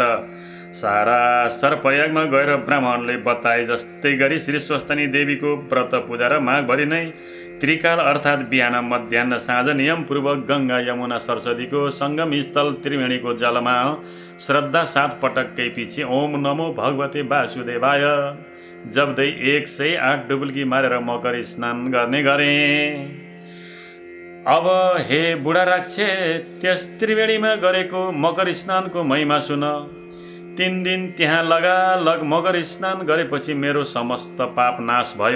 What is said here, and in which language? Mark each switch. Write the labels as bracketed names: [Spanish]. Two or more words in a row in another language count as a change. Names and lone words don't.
[Nepali] सारासर प्रयागमा गएर ब्राह्मणले बताए जस्तै गरी श्री स्वस्तानी देवीको व्रत पूजा र माघभरि नै त्रिकाल अर्थात् बिहान मध्याह्न साँझ नियमपूर्वक गङ्गा यमुना सरस्वतीको सङ्गम स्थल त्रिवेणीको जलमा श्रद्धा साथ पटक्कै पछि [Sanskrit] ओम नमो भगवते वासुदेवाय [Nepali] जप्दै 108 डुबुल्की मारेर मकर स्नान गर्ने गरे। अब हे बुढा राक्षस त्यस त्रिवेणीमा गरेको मकर स्नानको महिमा सुन। 3 दिन त्यहाँ लगालग मकर स्नान गरेपछि मेरो समस्त पाप नाश भयो।